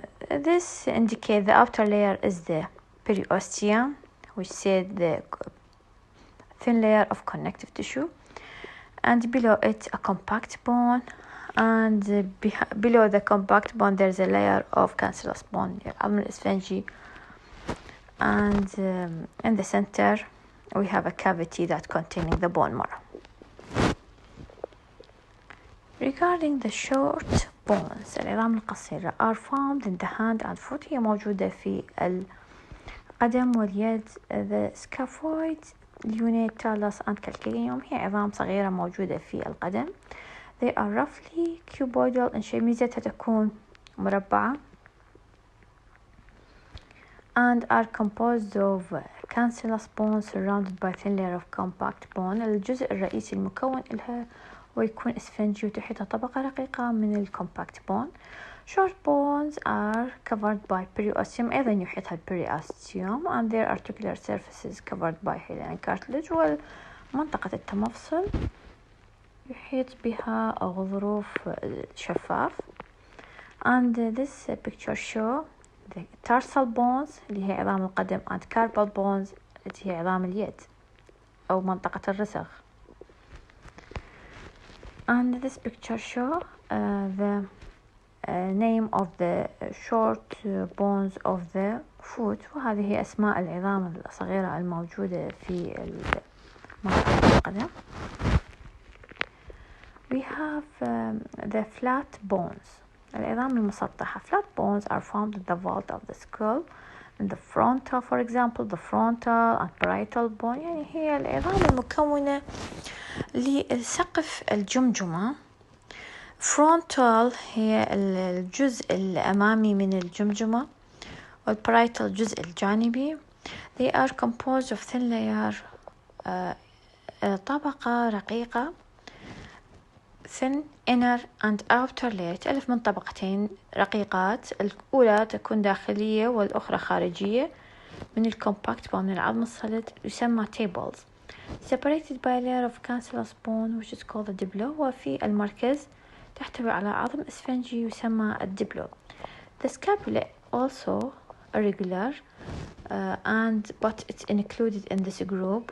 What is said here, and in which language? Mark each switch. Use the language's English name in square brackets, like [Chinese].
[English] This indicates the outer layer is the periosteum, which said the thin layer of connective tissue, and below it a compact bone, and below the compact bone there's a layer of cancellous bone, [Arabic] العظم الإسفنجي, [English] and in the center we have a cavity that containing the bone marrow. Regarding the short bones, [Arabic] العظام القصيرة [English] are found in the hand and foot. [Arabic] هي موجودة في القدم واليد. The scaphoid, lunatalis and calcaneum هي عظام صغيرة موجودة في القدم. [English] They are roughly cuboidal in shape. [Arabic] ميزتها تكون مربعة [English] and are composed of cancellous bones surrounded by thin layer of compact bone. [Arabic] الجزء الرئيسي المكون لها ويكون اسفنجي وتحيطها طبقة رقيقة من الكومباكت بون. [English] Short bones are covered by periosteum, [Arabic] أيضا يحيطها [English] periosteum, and their articular surfaces covered by hyaline cartilage. [Arabic] ومنطقة التمفصل يحيط بها غضروف شفاف. [English] And this picture show the tarsal bones [Arabic] اللي هي عظام القدم [English] and carpal bones [Arabic] التي هي عظام اليد أو منطقة الرسغ. [English] And this picture show the name of the short bones of the foot. [Arabic] وهذه هي أسماء العظام الصغيرة الموجودة في منطقة القدم. [English] We have the flat bones. [Arabic] العظام المسطحة. [English] Flat bones are found in the vault of the skull, in the frontal, for example, the frontal and parietal bone. [Arabic] يعني هي العظام المكونة لسقف الجمجمة. frontal هي الجزء الأمامي من الجمجمة، والparietal الجزء الجانبي. [English] They are composed of thin layer [Arabic] طبقة رقيقة [English] thin inner and outer layer [Arabic] تألف من طبقتين رقيقات. الأولى تكون داخلية والأخرى خارجية من الكومباكت من العظم الصلب يسمى [English] tables separated by a layer of cancellous bone which is called the diblo. [Arabic] وفي المركز تحتوي على عظم اسفنجي يسمى الدبلو. [English] The scapula also irregular but it's included in this group.